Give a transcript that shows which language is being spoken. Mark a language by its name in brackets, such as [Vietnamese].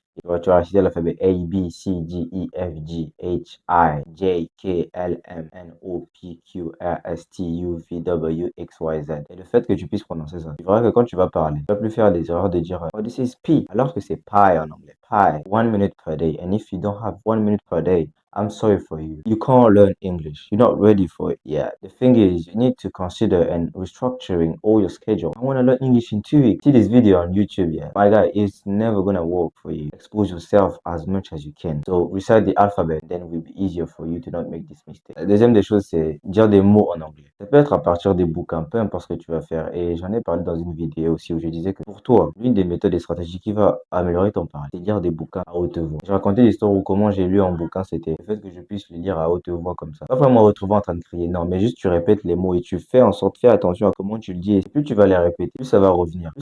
[French] Et tu vas réciter l'alphabet A, B, C, D, E, F, G, H, I, J, K, L, M, N, O, P, Q, R, S, T, U, V, W, X, Y, Z. Et le fait que tu puisses prononcer ça, tu verras que quand tu vas parler, tu vas plus faire des erreurs de dire [English] oh, this is P, [French] alors que c'est pie en anglais. [English] Pie, 1 minute per day. And if you don't have 1 minute per day, I'm sorry for you. You can't learn English. You're not ready for it yet. The thing is, you need to consider and restructuring all your schedule. I want to learn English in 2 weeks. See this video on YouTube, yeah. My guy, it's never gonna work for you. Expose yourself as much as you can. So recite the alphabet, then it will be easier for you to not make this mistake. [French] La deuxième des choses, c'est dire des mots en anglais. Ça peut être à partir des bouquins, peu importe ce que tu vas faire. Et j'en ai parlé dans une vidéo aussi où je disais que pour toi, l'une des méthodes et stratégies qui va améliorer ton parler, c'est lire des bouquins à haute voix. J'ai raconté l'histoire où comment j'ai lu un bouquin, c'était le fait que je puisse le lire à haute voix comme ça. Pas vraiment me retrouver en train de crier, non, mais juste tu répètes les mots et tu fais en sorte, fais attention à comment tu le dis. Et plus tu vas les répéter, plus ça va revenir.